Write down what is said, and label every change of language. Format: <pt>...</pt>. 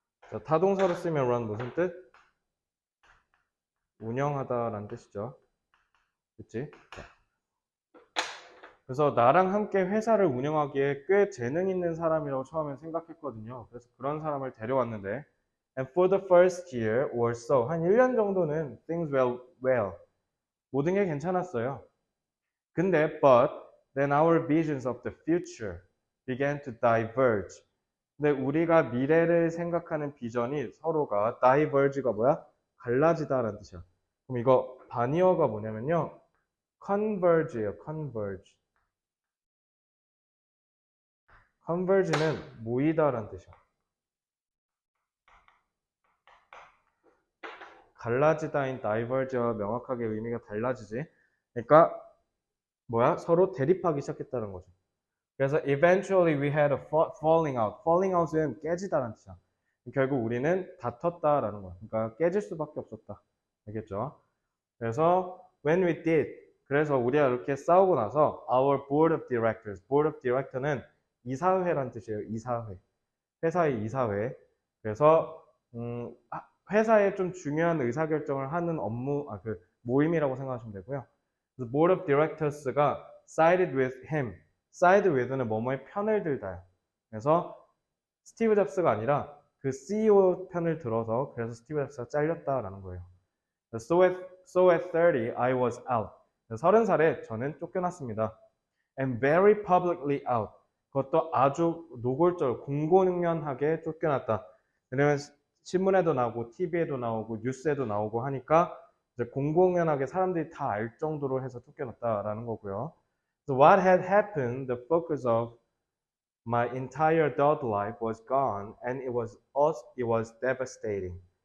<ko>자, 타동사로 쓰면 run 무슨 뜻? 운영하다라는 뜻이죠. 그치? 그래서 나랑 함께 회사를 운영하기에 꽤 재능 있는 사람이라고 처음에 생각했거든요. 그래서 그런 사람을 데려왔는데</ko> <en>And for the first year or so</en> <ko>한 1년 정도는</ko> <en>things well.</en> <ko>모든 게 괜찮았어요. 근데</ko> <en>but then our visions of the future began to diverge.</en> <ko>근데 우리가 미래를 생각하는 비전이 서로가 diverge가 뭐야? 갈라지다라는 뜻이야. 그럼 이거 반이어가 뭐냐면요. converge예요. converge. converge는 모이다라는 뜻이야. 갈라지다인 diverge와 명확하게 의미가 달라지지. 그러니까 뭐야? 서로 대립하기 시작했다는 거죠. 그래서</ko> <en>eventually we had a falling out.</en> <ko>falling out은 깨지다라는 뜻이야. 결국 우리는 다퉜다라는 거야. 그러니까 깨질 수밖에 없었다. 알겠죠? 그래서</ko> <en>when we did</en> <ko>그래서 우리가 이렇게 싸우고 나서</ko> <en>our board of directors</en> <ko>board of director는 이사회라는 뜻이에요. 이사회. 회사의 이사회. 그래서 회사에 좀 중요한 의사결정을 하는 업무 그 모임이라고 생각하시면 되고요. 그래서</ko> <en>board of directors가 sided with him.</en> <ko>side with는 뭐뭐의 편을 들다. 그래서 스티브 잡스가 아니라 그 CEO 편을 들어서 그래서 스티브 잡스가 잘렸다라는 거예요.</ko> <en>So at 30, I was out.</en> <ko>30살에 저는 쫓겨났습니다.</ko> <en>And very publicly out.</en> <ko>그것도 아주 노골적으로 공공연하게 쫓겨났다. 왜냐면 신문에도 나오고 TV에도 나오고 뉴스에도 나오고 하니까 이제 공공연하게 사람들이 다 알 정도로 해서 쫓겨났다라는 거고요.</ko> <en>So what had happened, the focus of my entire adult life was gone and it was devastating.</en>